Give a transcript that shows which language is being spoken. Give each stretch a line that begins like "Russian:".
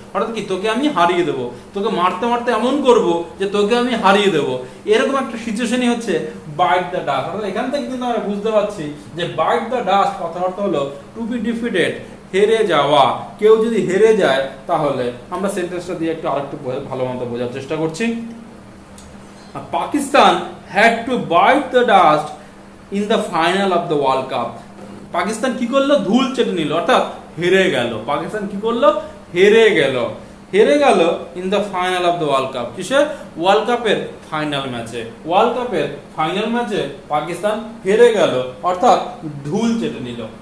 Bangla: অর্থাৎ কি, তোকে আমি হারিয়ে দেবো, তোকে মারতে মারতে এমন করবো যে তোকে আমি হারিয়ে দেবো, এরকম একটা সিচুয়েশনই হচ্ছে
English: Bite the dust.
Bangla: অর্থাৎ এখান থেকে কিন্তু আমরা বুঝতে পারছি যে
English: bite the dust
Bangla: কথার অর্থ হলো
English: to be defeated,
Bangla: হেরে যাওয়া। কেউ যদি হেরে যায় তাহলে আমরা সেন্টেন্সটা দিয়ে একটু আরেকটু ভালো মতো বোঝার চেষ্টা করছি।
English: Pakistan had to bite the dust in the final of the World Cup.
Bangla: Pakistan কি করলো, ধুল চেটে নিল, অর্থাৎ হেরে গেল। পাকিস্তান কি করলো, হেরে গেল, হেরে গেল
English: In the final of the World Cup.
Bangla: কিসে, ওয়ার্ল্ড কাপের ফাইনাল ম্যাচে, ওয়ার্ল্ড কাপের ফাইনাল ম্যাচে পাকিস্তান হেরে গেল, অর্থাৎ ধুল চেটে নিল।